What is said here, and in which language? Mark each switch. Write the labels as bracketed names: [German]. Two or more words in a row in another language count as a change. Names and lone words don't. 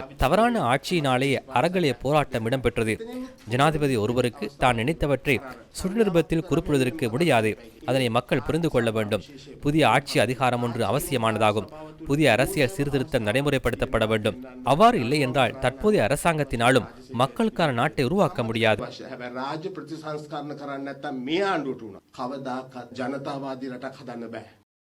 [Tamil] தவறான ஆட்சியினாலேயே அறகலைய போராட்டம் இடம்பெற்றது. ஜனாதிபதி ஒருவருக்கு தான் நினைத்தவற்றை சுற்றுநிருபத்தில் குறிப்பிடுவதற்கு முடியாது. அதனை மக்கள் புரிந்து கொள்ள வேண்டும். புதிய ஆட்சி அதிகாரம் ஒன்று அவசியமானதாகும். புதிய அரசியல் சீர்திருத்தம் நடைமுறைப்படுத்தப்பட வேண்டும். அவ்வாறு இல்லை என்றால் தற்போதைய அரசாங்கத்தினாலும் மக்களுக்கான நாட்டை உருவாக்க முடியாது. [Sinhala] රාජ්‍ය ප්‍රතිසංස්කරණ කරන්න නැත්නම් මේ ආණ්ඩුවට උනා කවදාකවත් ජනතාවාදී රටක් හදන්න බෑ.